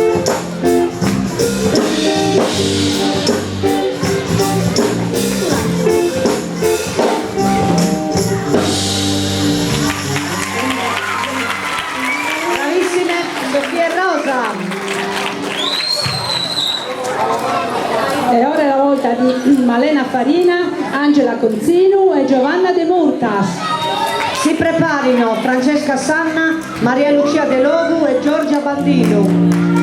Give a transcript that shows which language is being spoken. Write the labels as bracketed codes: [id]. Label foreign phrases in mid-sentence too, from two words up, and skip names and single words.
[it] Bravissime Sofia e Rosa. E ora è la volta di Malena Farina, Angela Conzinu e Giovanna De Murtas. Si preparino Francesca Sanna, Maria Lucia De Logu e Giorgia Bandino.